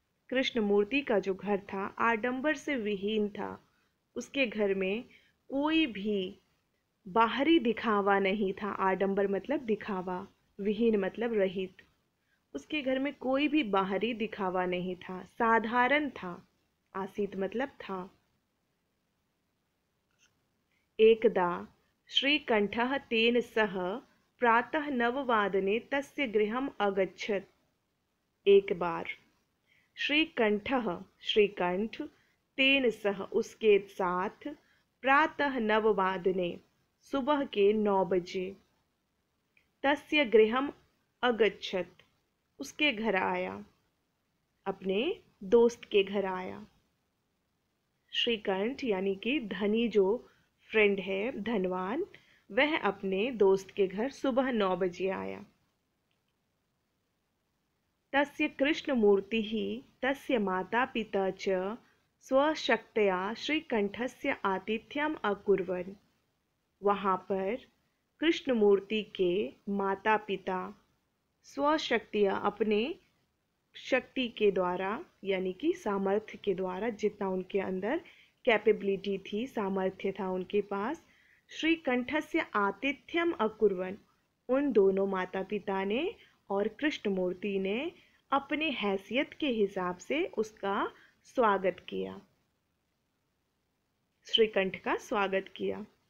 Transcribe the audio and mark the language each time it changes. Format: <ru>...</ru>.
<hi>कृष्णमूर्ति का जो घर था आडंबर से विहीन था। उसके घर में कोई भी बाहरी दिखावा नहीं था। आडंबर मतलब दिखावा, विहीन मतलब रहित। उसके घर में कोई भी बाहरी दिखावा नहीं था, साधारण था। आसीत मतलब था।</hi> <sa>एकदा श्रीकंठः तेन सह प्रातः 9 तस्य गृहम् अगच्छत्।</sa> <hi>एक बार श्रीकंठ</hi> <sa>तेन सह</sa> <hi>उसके साथ प्रातः 9 सुबह के 9 बजे</hi> <sa>तस्य गृहम् अगच्छत्</sa> <hi>उसके घर आया, अपने दोस्त के घर आया। श्रीकंठ यानी कि धनी जो फ्रेंड है धनवान, वह अपने दोस्त के घर सुबह 9 बजे आया।</hi> <sa>तस्य कृष्णमूर्तिः तस्य मातापिता च स्वशक्त्या श्रीकंठस्य आतिथ्यम् अकुर्वन्।</sa> <hi>वहाँ पर कृष्णमूर्ति के माता पिता स्वशक्तियाँ अपने शक्ति के द्वारा यानी कि सामर्थ्य के द्वारा, जितना उनके अंदर कैपेबिलिटी थी, सामर्थ्य था उनके पास,</hi> <sa>श्रीकंठस्य आतिथ्यम अकुर्वन्,</sa> <hi>उन दोनों माता पिता ने और कृष्णमूर्ति ने अपने हैसियत के हिसाब से उसका स्वागत किया, श्रीकंठ का स्वागत किया।</hi>